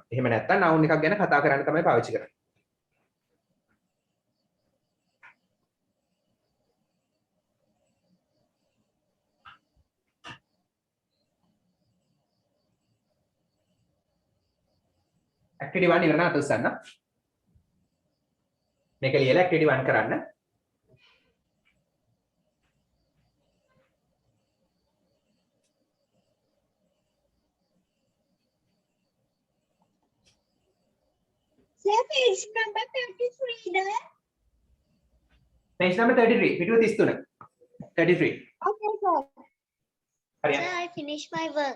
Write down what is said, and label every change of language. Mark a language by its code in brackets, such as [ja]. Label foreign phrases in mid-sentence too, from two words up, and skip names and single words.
[si] එහෙම නැත්නම් noun එකක් ගැන කතා කරන්න තමයි පාවිච්චි කරන්නේ. activity 1 ඉවරන අත උස්සන්න. මේක ලියලා activity 1 කරන්න. [en] Sir, page number 33 there. Page number 33 පිටුව 33. 33. Okay, sir. [si] හරි. [en] Sir, I finished my work.